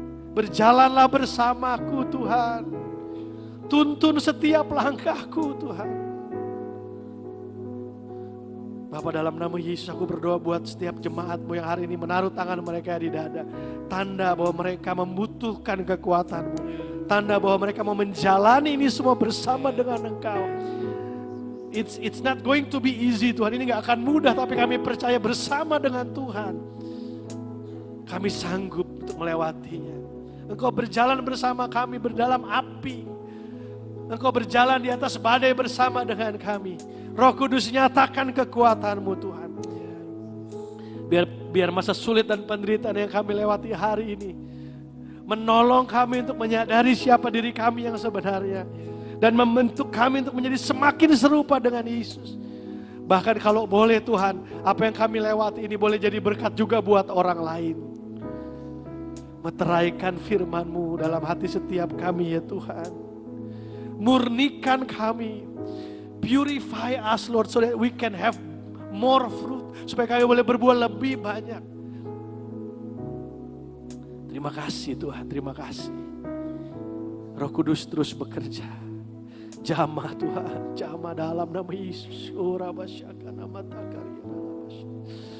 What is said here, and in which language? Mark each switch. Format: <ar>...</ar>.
<id>Berjalanlah bersamaku Tuhan. Tuntun setiap langkahku Tuhan. Bapa, dalam nama Yesus aku berdoa buat setiap jemaat-Mu yang hari ini menaruh tangan mereka di dada. Tanda bahwa mereka membutuhkan kekuatan-Mu. Tanda bahwa mereka mau menjalani ini semua bersama dengan Engkau.</id> <en>It's not going to be easy Tuhan.</en> <id>Ini gak akan mudah, tapi kami percaya bersama dengan Tuhan kami sanggup untuk melewatinya. Engkau berjalan bersama kami berdalam api. Engkau berjalan di atas badai bersama dengan kami. Roh Kudus nyatakan kekuatan-Mu Tuhan. Biar masa sulit dan penderitaan yang kami lewati hari ini menolong kami untuk menyadari siapa diri kami yang sebenarnya. Dan membentuk kami untuk menjadi semakin serupa dengan Yesus. Bahkan kalau boleh Tuhan, apa yang kami lewati ini boleh jadi berkat juga buat orang lain. Meteraikan firman-Mu dalam hati setiap kami ya Tuhan. Murnikan kami.</id> <en>Purify us Lord so that we can have more fruit.</en> <id>Supaya kami boleh berbuah lebih banyak. Terima kasih Tuhan, terima kasih. Roh Kudus terus bekerja. Jamah Tuhan, jamah dalam nama Yesus. Urabasyaka nama takaria namasyaka.</id>